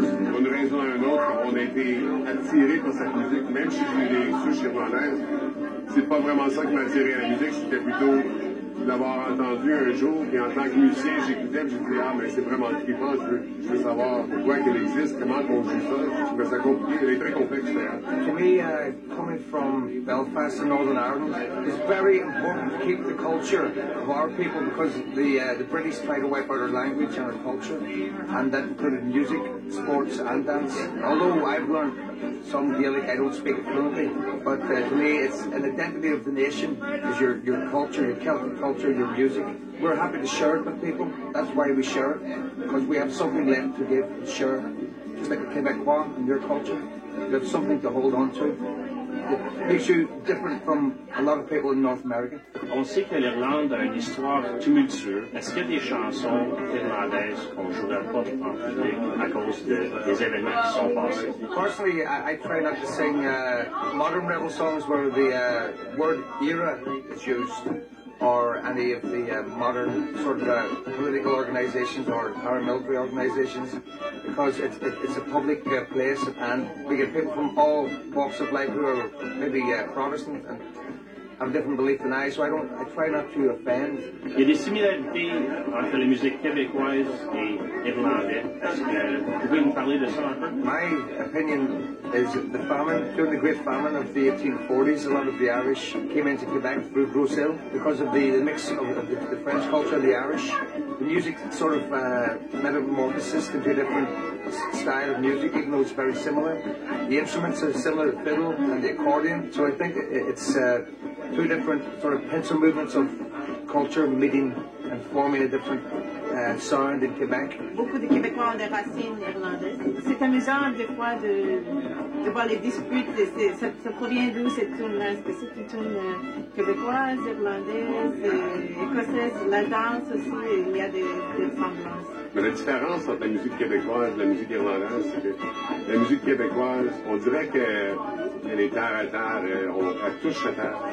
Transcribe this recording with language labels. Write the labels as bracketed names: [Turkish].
[French] Pour une raison ou une autre, on a été attiré par cette musique, même chez les souches irlandaises. C'est pas vraiment ça qui m'a attiré à la musique, c'était plutôt l'avoir entendu un jour, puis en tant que musicien, j'écoutais, puis j'ai dit, ah, mais c'est vraiment trippant, je veux savoir pourquoi qu'elle existe, comment on joue ça. Je trouvais ça compliqué, elle est très complexe d'ailleurs. [English] To me, coming from Belfast in Northern Ireland, it's very important to keep the culture of our people because the British tried to wipe out our language and our culture, and that included music, sports, and dance. Although I've learned some Gaelic, I don't speak it fluently, but to me, it's an identity of the nation is your culture, your Celtic culture, your music. We're happy to share it with people. That's why we share it, because we have something left to give and share. Just like a Quebecois and your culture, you have something to hold on to. It makes you different from a lot of people in North America. [French] On sait que l'Irlande a une histoire tumultueuse. Est-ce qu'il y a des chansons irlandaises qu'on ne jouerait pas en public à cause des événements qui sont passés? [English] Personally, I try not to sing modern rebel songs where the word era is used, or any of the modern sort of political organizations or paramilitary organizations, because it's a public place and we get people from all walks of life who are maybe Protestant and have a different belief than I, so I try not to offend. [French] Il y a des similarités entre la musique québécoise et irlandaise. Est-ce que vous pouvez nous parler de ça un peu? [English] My opinion is the famine, during the Great Famine of the 1840s, a lot of the Irish came into Quebec through Gros Hill because of the mix of the French culture and the Irish. The music sort of metamorphosis into a different style of music, even though it's very similar. The instruments are similar, the fiddle and the accordion, so I think it's two different sort of pencil movements of culture meeting and forming a different sound in Quebec. [French] Beaucoup de Québécois ont des racines irlandaises. C'est amusant des fois de voir les disputes. Ça provient d'où cette tune-là? Est-ce que c'est une tune québécoise, irlandaise, écossaise? La danse aussi, il y a des ressemblances. Mais la différence entre la musique québécoise et la musique irlandaise, c'est que la musique québécoise, on dirait qu'elle est terre à terre, elle touche à terre.